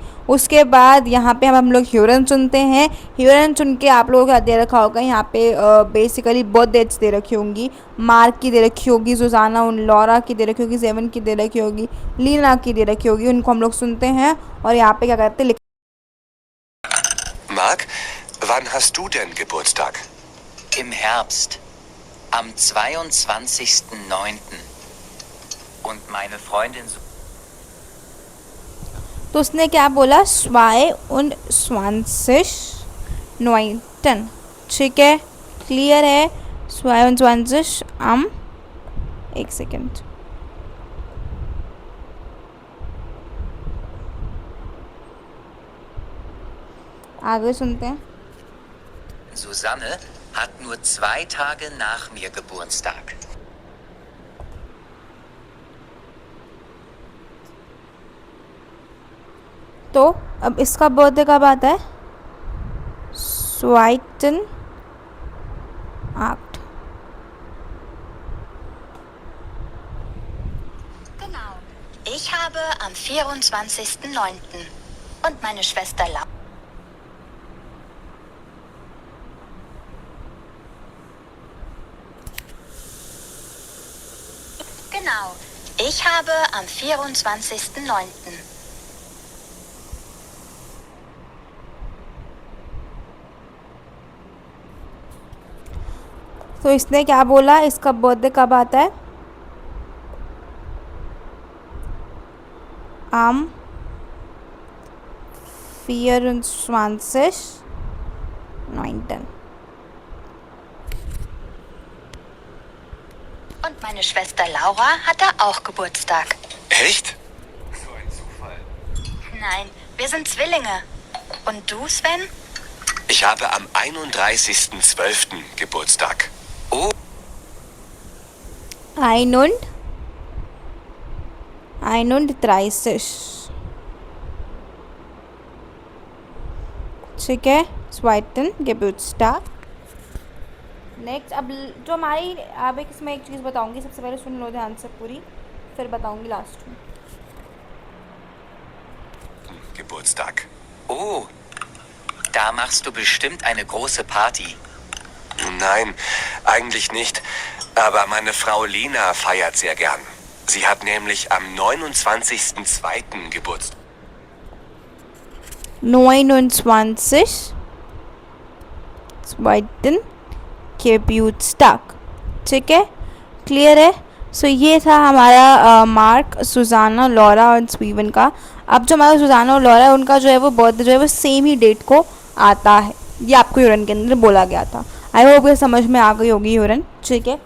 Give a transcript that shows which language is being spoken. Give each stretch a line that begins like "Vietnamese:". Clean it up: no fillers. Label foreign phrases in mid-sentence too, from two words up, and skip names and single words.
Hindi: उसके बाद यहाँ पे हम लोग ह्यूरन चुनते हैं। ह्यूरन चुन के आप लोगों को दे रखा होगा यहाँ पे बेसिकली बर्थ डेट्स दे रखी होंगी। मार्क की दे रखी होगी, सुजाना उन लॉरा की दे रखी होगी, जेवन की दे रखी होगी, लीना की दे रखी होगी। उनको हम लोग सुनते हैं और यहाँ पे क्या करते हैं,
German: Marc, wann hast du denn Geburtstag? Im Herbst, am 22.09. Und meine Freundin...
Hindi: तो उसने क्या बोला, 22.9, ठीक है। क्लियर है। 22 एक सेकेंड, आगे सुनते हैं।
German: Susanne hat nur 2 Tage nach mir Geburtstag.
Hindi: तो अब इसका बर्थडे कब आता है?
German: Zweiten Act. Genau. Ich habe am 24.09. und meine Schwester Genau. Ich habe am 24.09.
Hindi: तो इसने क्या बोला, इसका बर्थडे कब आता है?
German: Am 24.09. Und meine Schwester Laura hatte auch Geburtstag. Echt? So ein Zufall. Nein, wir sind Zwillinge. Und du, Sven? Ich habe am 31.12. Geburtstag. Oh, 31.
Hindi: ठीक है,
German: zweiten Geburtstag.
Hindi: नेक्स्ट अब जो हमारी, अब एक इसमें एक चीज़ बताऊंगी, सबसे पहले सुन लो ध्यान से पूरी, फिर बताऊंगी लास्ट में।
German: Geburtstag. Oh, da machst du bestimmt eine große Party. Nein, eigentlich nicht. Aber meine Frau Lina feiert sehr gern. Sie hat nämlich am 29.02. Geburtstag. 29.
Hindi: Geburtstag। ठीक है, क्लियर है? सो ये था हमारा मार्क, सुजाना, लॉरा और स्टीवन का। अब जो हमारा सुजाना और लॉरा है, उनका जो है वो बर्थडे जो है वो सेम ही डेट को आता है। ये आपको यूरन के अंदर बोला गया था।
English: I hope
Hindi: ये समझ में आ गई होगी यूरन, ठीक है?